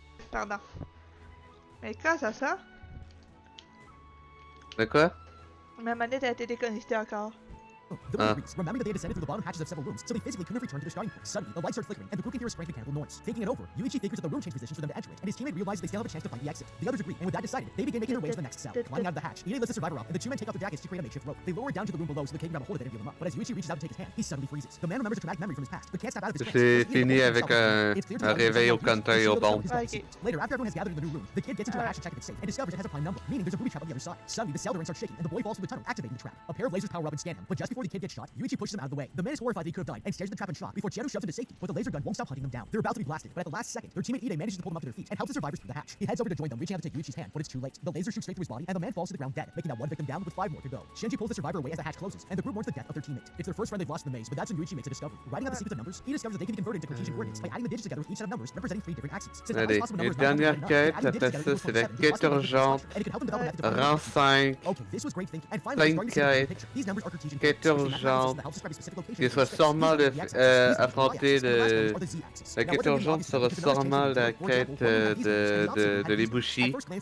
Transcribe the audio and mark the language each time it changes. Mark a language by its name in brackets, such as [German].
[French] Pardon. Mais grâce à ça, De quoi? ma manette a été déconnectée encore. [English] The group agrees, remembering that they had descended through the bottom hatches of several rooms, so they physically couldn't have returned to their starting point. Suddenly, the lights start flickering, and the group can hear a strange mechanical noise. Taking it over, Yuichi figures that the room changed positions for them to enter it, and his teammate realizes they still have a chance to find the exit. The others agree, and with that decided, they begin making their way to the next cell. Climbing out of the hatch, Ine lifts the survivor up, and the two men take off their jackets to create a makeshift rope. They lower it down to the room below so they can grab a hold of it and feel them up. But as Yuichi reaches out to take his hand, he suddenly freezes. The man remembers a traumatic memory from his past, but can't snap out of his trance. [French] J'ai fini avec un réveil au counter et aux bombes. [English] Later, after everyone has gathered in the new room, the kid gets into the hatch to check if it's safe, and discovers it has a prime number, meaning there's a booby trap on the other side. Suddenly, the cell door starts shaking, and the boy falls through the tunnel, activating the trap. A pair of lasers power up and scan him, but just before the kid gets shot, Yuichi pushes him out of the way. The man is horrified that he could have died and stares at the trap and shot before Chieru shoves him to safety, but the laser gun won't stop hunting them down. They're about to be blasted, but at the last second, their teammate Ide manages to pull them up to their feet and helps the survivors through the hatch. He heads over to join them, reaching out to take Yuichi's hand, but it's too late. The laser shoots straight through his body, and the man falls to the ground dead, making that one victim down with 5 more to go. Shinji pulls the survivor away as the hatch closes, and the group mourns the death of their teammate. It's their first friend they've lost in the maze, but that's when Yuichi makes a discovery. Writing out the secrets of numbers, he discovers that they can be converted into Cartesian coordinates by adding the digits together with each set of numbers representing 3 different axes. Since [French] Allez, une dernière quête, après ça c'est la quête urgente. Rang 5. 5 quêtes. Quête urgente. Qui sera sûrement affronter la quête urgente sera sûrement la quête de l'ébouchi.